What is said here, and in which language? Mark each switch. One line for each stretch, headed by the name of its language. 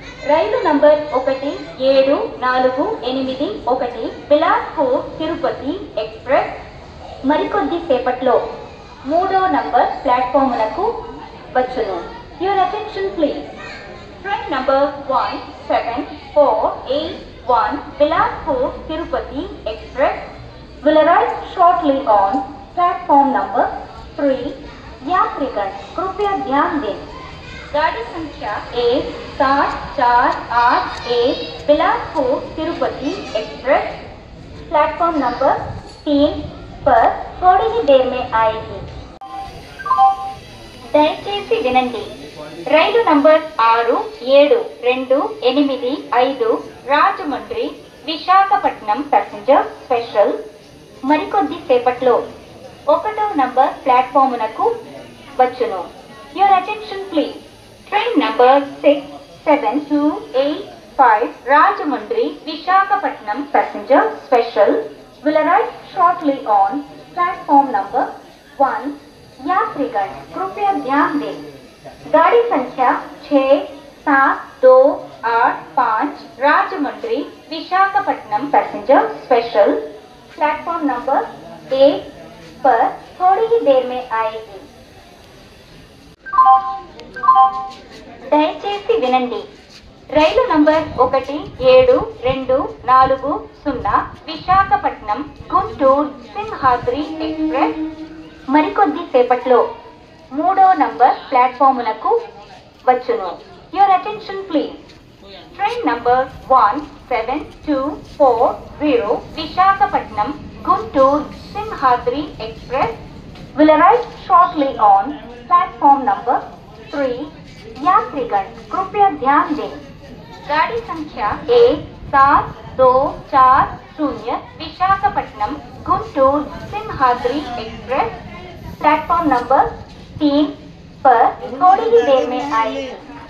Telugu: రైలు number 1748 Bilaspur Tirupati express మరికొద్ది సేపట్లో 3వ నంబర్ ప్లాట్ఫామునకు వచ్చును.
English: Your attention please. Train number 17481 Bilaspur Tirupati express will arrive shortly on platform number 3.
Hindi: यात्रीगण कृपया ध्यान दें. गाड़ी संख्या 1748 Bilaspur Tirupati express platform number 3 पर थोड़ी ही देर में आएगी.
Telugu: దయచేసి వినండి. రైలు number 6728 Rajahmundry Visakhapatnam passenger special మరికొద్ది సేపట్లో 1వ నంబర్ ప్లాట్ఫామునకు వచ్చును.
English: Your attention please. Train number 67285 Rajahmundry Visakhapatnam passenger special will arrive shortly on platform number 1.
Hindi: यात्रीगण कृपया ध्यान दें. गाड़ी संख्या 67285 Rajahmundry Visakhapatnam passenger special platform number 1 पर थोड़ी ही देर में आएगी.
Telugu: దయచేసి వినండి. రైలు నంబర్ 1724 విశాఖపట్నం గుంటూరు సింహాద్రి ఎక్స్ప్రెస్ మరికొద్ది సేపట్లో 3వ నంబర్ ప్లాట్ఫామునకు వచ్చును.
English: Your attention please. Train number 17240 Visakhapatnam Guntur Simhadri express will arrive shortly on platform number 3.
Hindi: यात्रीगण कृपया ध्यान दें. गाड़ी संख्या 17240 Visakhapatnam Guntur Simhadri express platform number 3 पर थोड़ी ही देर में आएगी.